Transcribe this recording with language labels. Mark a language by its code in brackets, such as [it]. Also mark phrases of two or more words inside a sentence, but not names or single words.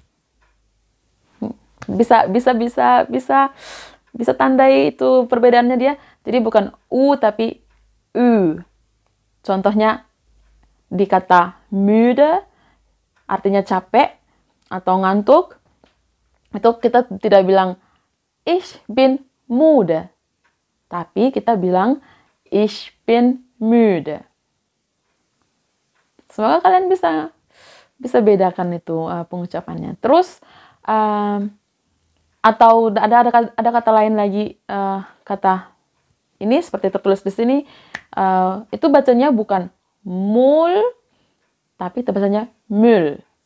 [id] Bisa tandai itu perbedaannya dia. Jadi bukan U tapi U. Contohnya di kata müde artinya capek atau ngantuk, itu kita tidak bilang [de] ich bin müde. [id] tapi kita bilang [de] ich bin müde. [id] Semoga kalian bisa bedakan itu pengucapannya. Terus atau ada kata lain lagi, kata ini seperti tertulis di sini, itu bacanya bukan mul, tapi bacanya mül.